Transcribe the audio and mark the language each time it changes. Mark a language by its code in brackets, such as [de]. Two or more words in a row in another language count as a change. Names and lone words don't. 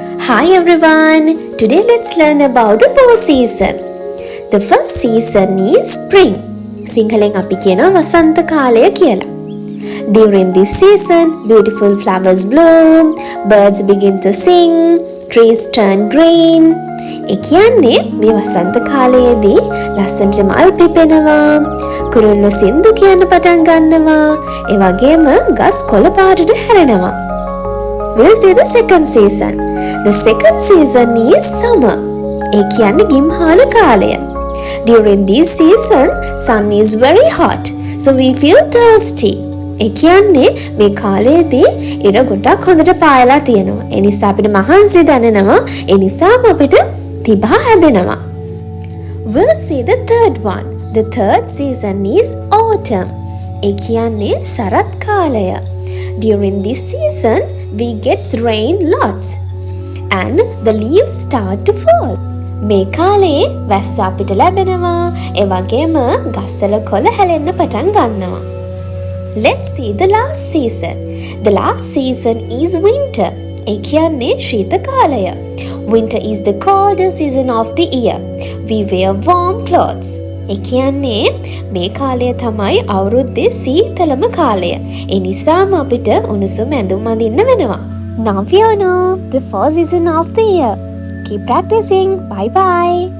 [en] Hi everyone! Today let's learn about the four seasons. The first season is spring. [si] සිංහලෙන් අපි කියනවා වසන්ත කාලය කියලා. [en] During this season, beautiful flowers bloom, birds begin to sing, trees turn green. [si] ඒ කියන්නේ මේ වසන්ත කාලයේදී ලස්සනට මල් පිපෙනවා, කුරුල්ලෝ සින්දු කියන්න පටන් ගන්නවා, ඒ වගේම ගස් කොළ පාටට හැරෙනවා. [en] We'll see the second season. The second season is summer. [si] ඒ කියන්නේ ගිම්හාන කාලය. [en] During this season, sun is very hot, so we feel thirsty. [si] ඒ කියන්නේ මේ කාලයේදී ඉර ගොඩක් හොඳට පායලා තියෙනවා. ඒ නිසා අපිට මහන්සි දැනෙනවා. ඒ නිසාම අපිට තිබා හැදෙනවා. [en] We'll see the third one. The third season is autumn. [si] ඒ කියන්නේ සරත් කාලය. [en] During this season, we get rain lots and the leaves start to fall. [si] මේ කාලේ වැස්ස අපිට ලැබෙනවා. ඒ වගේම ගස්වල කොළ හැලෙන්න පටන් ගන්නවා. [en] Let's see the last season. The last season is winter. [si] ඒ කියන්නේ ශීත කාලය. [en] Winter is the coldest season of the year. We wear warm clothes. [si] ඒ කියන්නේ මේ කාලය තමයි අවුරුද්දේ සීතලම කාලය. ඒ නිසාම අපිට උණුසුම් ඇඳුම් අඳින්න වෙනවා. [en] Now you know the fourth season of the year. Keep practicing. Bye bye.